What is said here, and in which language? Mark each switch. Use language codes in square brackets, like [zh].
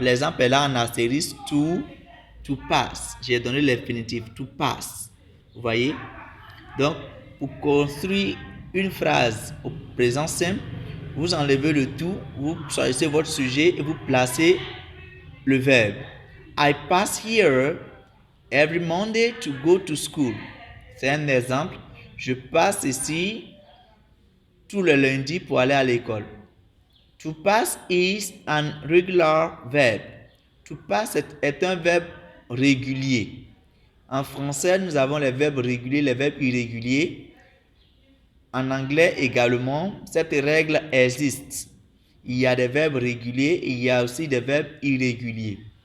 [fr] L'exemple est là en astérisque, to pass. J'ai donné l'infinitif, to pass. Vous voyez? Donc, pour construire une phrase au présent simple, vous enlevez le tout, vous choisissez votre sujet et vous placez le verbe. [en] I pass here every Monday to go to school. [fr] C'est un exemple. Je passe ici tout le lundi pour aller à l'école. [en] To pass is an regular verb. [fr] To pass est un verbe régulier. En français, nous avons les verbes réguliers, les verbes irréguliers. En anglais également, cette règle existe. Il y a des verbes réguliers et il y a aussi des verbes irréguliers.